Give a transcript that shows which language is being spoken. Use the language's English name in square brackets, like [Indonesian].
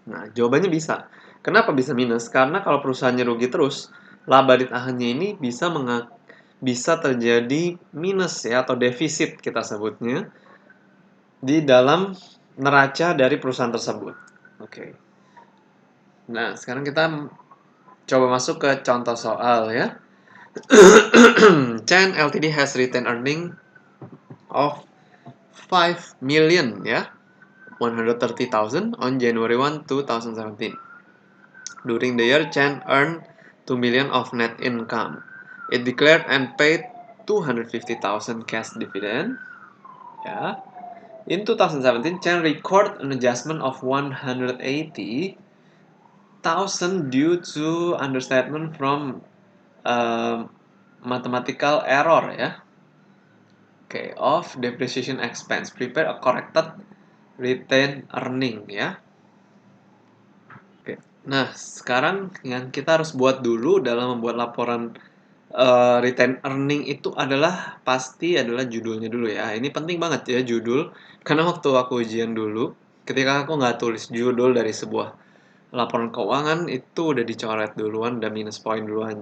[Indonesian] Nah, jawabannya bisa. Kenapa bisa minus? Karena kalau perusahaannya rugi terus, laba ditahannya ini bisa terjadi minus ya atau defisit kita sebutnya di dalam neraca dari perusahaan tersebut. Oke. Nah, sekarang kita coba masuk ke contoh soal ya. [English] Chen Ltd has retained earning of 5 million ya, 130,000 on January 1, 2017. During the year, Chen earned 2 million of net income. It declared and paid 250,000 cash dividend. Ya. In 2017, Chen recorded an adjustment of 180,000 due to understatement from mathematical error ya. Okay, of depreciation expense. Prepare a corrected retained earning ya. [Indonesian] Oke. Nah, sekarang yang kita harus buat dulu dalam membuat laporan retained earning itu pasti adalah judulnya dulu ya. Ini penting banget ya judul, karena waktu aku ujian dulu, ketika aku nggak tulis judul dari sebuah laporan keuangan itu udah dicoret duluan dan minus poin duluan.